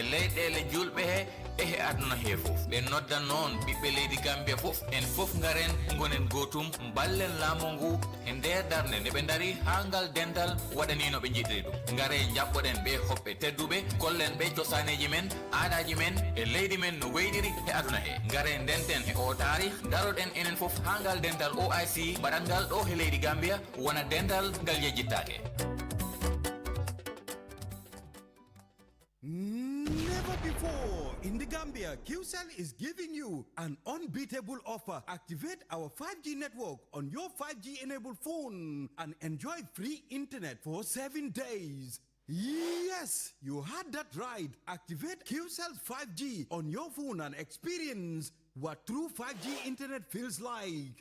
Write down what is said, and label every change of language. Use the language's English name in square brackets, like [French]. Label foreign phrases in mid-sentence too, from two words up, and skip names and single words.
[Fula] leyɗele julɓe he e he aduna he fof ɓe noddan noon ɓiɓɓe leydi Gambia fof en fof garen gonen gotum ballen laamu ngu e nder darnde nde ɓe dari ha ngal dendal waɗanino ɓe jiɗiri ɗum gare jaɓɓoɗen ɓe hoɓɓe tedduɓe kollen ɓe cosaneji men aadaji men e leydi men no weydiri e aduna he gare ndenten e o taari daroɗen enen fof ha ngal dendal OIC mbaɗat ngal ɗo he leydi Gambia wona dendal ngal yejjittake. [English] before. In the Gambia, QCell is giving you an unbeatable offer. Activate our 5G network on your 5G-enabled phone and enjoy free internet for 7 days. Yes, you heard that right. Activate QCell's 5G on your phone and experience what true 5G internet feels like.